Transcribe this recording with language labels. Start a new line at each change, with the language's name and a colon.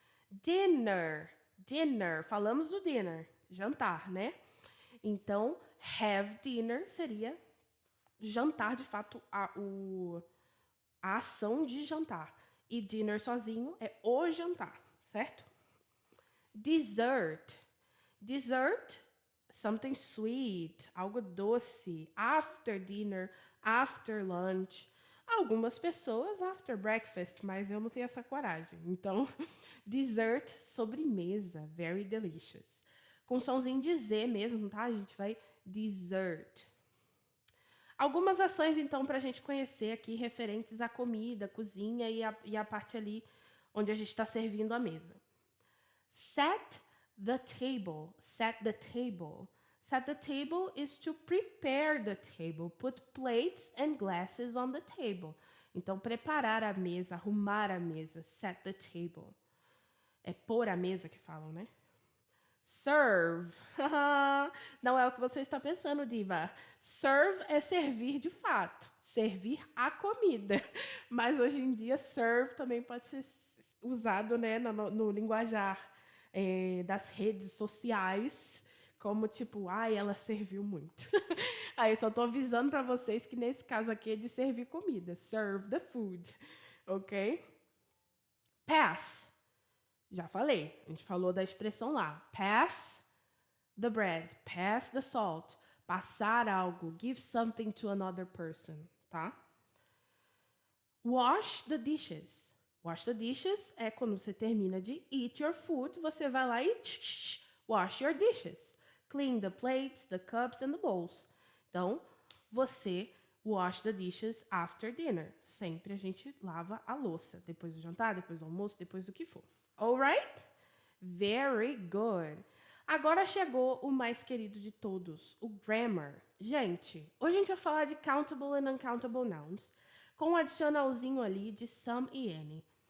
Portuguese: Dinner. Dinner. Falamos do dinner. Jantar, né? Então, have dinner seria jantar, de fato, a ação de jantar. E dinner sozinho é o jantar, certo?
English: Dessert. Dessert, something sweet,
Portuguese: algo doce.
English: After dinner, after lunch.
Portuguese: Algumas pessoas
English: after breakfast,
Portuguese: mas eu não tenho essa coragem. Então, dessert, sobremesa,
English: very delicious.
Portuguese: Com somzinho de Z mesmo, tá? A gente vai dessert. Algumas ações, então, para a gente conhecer aqui, referentes à comida, cozinha e a parte ali onde a gente está servindo a mesa.
English: Set the table. Set the table. Set the table is to prepare the table. Put plates and glasses on the table.
Portuguese: Então, preparar a mesa, arrumar a mesa.
English: Set the table.
Portuguese: É pôr a mesa que falam, né? Serve. Não é o que você está pensando, diva. Serve é servir de fato. Servir a comida. Mas hoje em dia, serve também pode ser usado, né, no linguajar das redes sociais. Como tipo, ai, ela serviu muito. Aí só tô avisando para vocês que nesse caso aqui é de servir comida.
English: Serve the food. Ok? Pass.
Portuguese: Já falei. A gente falou da expressão lá.
English: Pass the bread. Pass the salt.
Portuguese: Passar algo.
English: Give something to another person. Tá? Wash the dishes. Wash the dishes
Portuguese: é quando você termina de
English: eat your food,
Portuguese: você vai lá e
English: wash your dishes. Clean the plates, the cups and the bowls.
Portuguese: Então, você
English: wash the dishes after dinner.
Portuguese: Sempre a gente lava a louça. Depois do jantar, depois do almoço, depois do que for. Alright?
English: Very good.
Portuguese: Agora chegou o mais querido de todos, o grammar. Gente, hoje a gente vai falar de
English: countable and uncountable nouns,
Portuguese: com um adicionalzinho ali de some e any.